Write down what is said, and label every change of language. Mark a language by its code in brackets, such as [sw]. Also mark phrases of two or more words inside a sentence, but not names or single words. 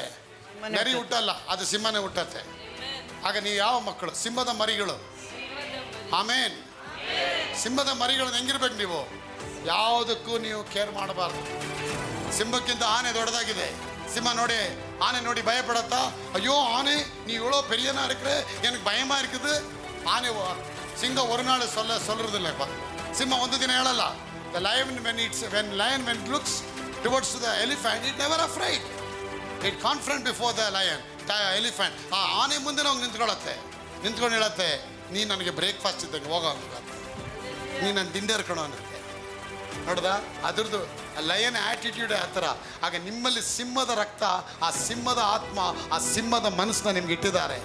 [kn] ನರಿ ಹುಟ್ಟಲ್ಲ, ಅದು ಸಿಂಹನೇ ಹುಟ್ಟತ್ತೆ. ಆಗ ನೀವು ಯಾವ ಮಕ್ಕಳು? ಸಿಂಹದ ಮರಿಗಳು. ಆಮೇನ್. ಸಿಂಹದ ಮರಿಗಳು ಹೆಂಗಿರ್ಬೇಕು ನೀವು? ಯಾವುದಕ್ಕೂ ನೀವು ಕೇರ್ ಮಾಡಬಾರ್ದು. ಸಿಂಹಕ್ಕಿಂತ ಆನೆ ದೊಡ್ಡದಾಗಿದೆ. ಸಿಂಹ ನೋಡಿ, ಆನೆ ನೋಡಿ ಭಯ ಪಡತ್ತಾ? ಅಯ್ಯೋ ಆನೆ [ta] நீ இவ்வளோ பெரியனா இருக்கிற, எனக்கு பயமா இருக்குது. [kn] ಆನೆ ಸಿಂಹ [ta] ஒரு நாள் சொல்றதில்லைப்பா. [kn] ಸಿಂಹ ಒಂದು ದಿನ ಹೇಳಲ್ಲ. [en] The lion when it looks towards the elephant, it never afraid. It confront before the lion, the elephant. [kn] ಆ ಆನೆ ಮುಂದೆ ನಾವು ನಿಂತ್ಕೊಂಡು ಹೇಳತ್ತೆ, ನೀ ನನಗೆ ಬ್ರೇಕ್ಫಾಸ್ಟ್ ಇದ್ದಂಗೆ ಹೋಗೋ, ನೀ ನನ್ನ ಡಿನ್ನರ್ ಕಣೋ ಅನ್ನತ್ತೆ. ನೋಡ್ದ ಅದ್ರದ್ದು [en] lion attitude [kn] ಆ ಥರ. ಆಗ ನಿಮ್ಮಲ್ಲಿ ಸಿಂಹದ ರಕ್ತ, ಆ ಸಿಂಹದ ಆತ್ಮ, ಆ ಸಿಂಹದ ಮನಸ್ಸನ್ನ ನಿಮ್ಗೆ ಇಟ್ಟಿದ್ದಾರೆ.